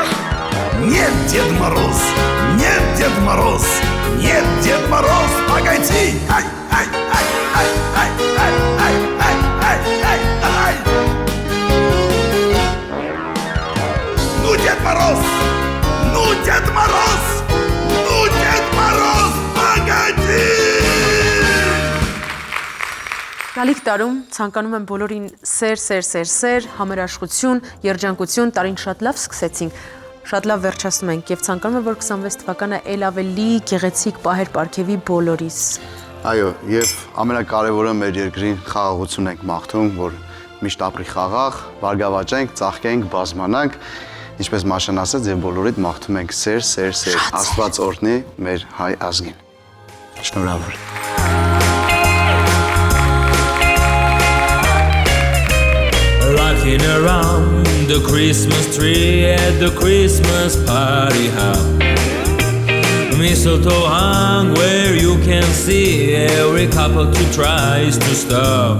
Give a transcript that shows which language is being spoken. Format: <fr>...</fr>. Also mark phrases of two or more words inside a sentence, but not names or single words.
<ru>Нет, Дед Мороз, нет, Дед Мороз, нет, Дед Мороз, погоди! Ай, ай, ай, ай, ай, ай, ай, ай, ай, ай, ай. Ну, Дед Мороз! Ну, Дед Мороз! Ну, Дед Мороз, погоди!</ru> <hy>Գալիք տարում ցանկանում եմ բոլորին սեր, համերաշխություն, երջանկություն, տարին շատ լավ սկսեցինք, շատ լավ վերջացնում ենք եւ ցանկանում եմ, որ 26 թվականը ել ավելի գեղեցիկ պահեր պարգևի բոլորիս։ Այո, եւ ամենակարևորը մեր երկրին խաղաղություն ենք մաղթում, որ միշտ ապրի խաղաղ, բարգավաճենք, ծաղկենք, բազմանանք, ինչպես Մաշան ասաց, եւ բոլորիդ մաղթում ենք սեր, Աստված օրհնի մեր հայ ազգին։ Շնորհավոր։</hy> <en>Rocking around the Christmas tree at the Christmas party hop. Mistletoe hung where you can see every couple who tries to stop.</en>